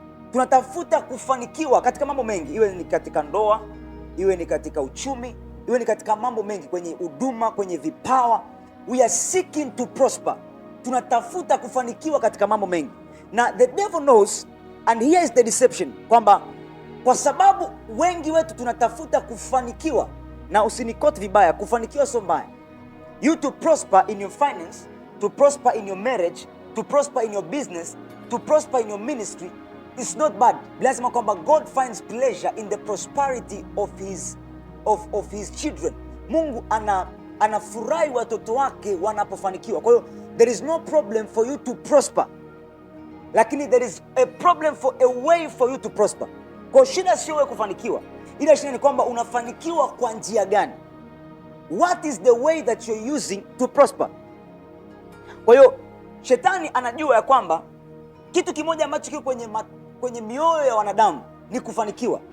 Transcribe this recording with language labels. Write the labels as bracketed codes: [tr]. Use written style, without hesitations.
[sw] Tunatafuta kufanikiwa katika mambo mengi, iwe ni katika ndoa, iwe ni katika uchumi, iwe ni katika mambo mengi, kwenye huduma, kwenye vipawa. [en] We are seeking to prosper. [sw] Tunatafuta kufanikiwa katika mambo mengi. Na [en] the devil knows, and here is the deception, [sw] kwamba kwa sababu wengi wetu tunatafuta kufanikiwa, na usinikoti vibaya, kufanikiwa sio mbaya. [en] You to prosper in your finance, to prosper in your marriage, to prosper in your business, to prosper in your ministry, it's not bad. [sw] Lazima kwamba [en] God finds pleasure in the prosperity of his children. [sw] Mungu anafurahi watoto wake wanapofanikiwa. Kwa hiyo [en] there is no problem for you to prosper, lakini there is a problem for a way for you to prosper. [sw] Kwa shida sio wewe kufanikiwa, ila shida ni kwamba unafanikiwa kwa njia gani? [en] What is the way that you're using to prosper? [sw] Kwa hiyo shetani anajua ya kwamba kitu kimoja ambacho kiko kwenye mioyo ya wanadamu ni kufanikiwa.